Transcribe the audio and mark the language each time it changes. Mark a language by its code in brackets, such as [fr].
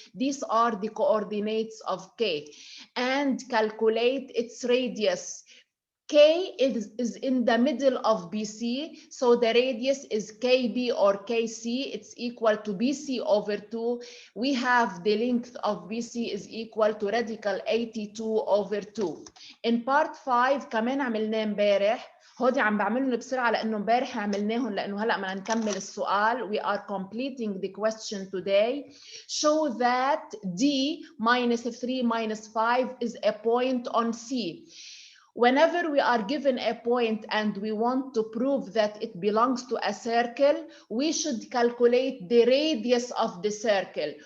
[en] These are the coordinates of K. And calculate its radius. K is in the middle of BC, so the radius is KB or KC. It's equal to BC over 2. We have the length of BC is equal to radical 82 over 2. In part 5 [ar] كمان عملناه امبارح. هودي عم بعملهم بسرعة لأنه امبارح عملناهم لأنه هلأ بدنا نكمل السؤال. [en] We are completing the question today. Show that D minus 3 minus 5 is a point on C. Whenever we are given a point and we want to prove that it belongs to a circle, we should calculate the radius of the circle.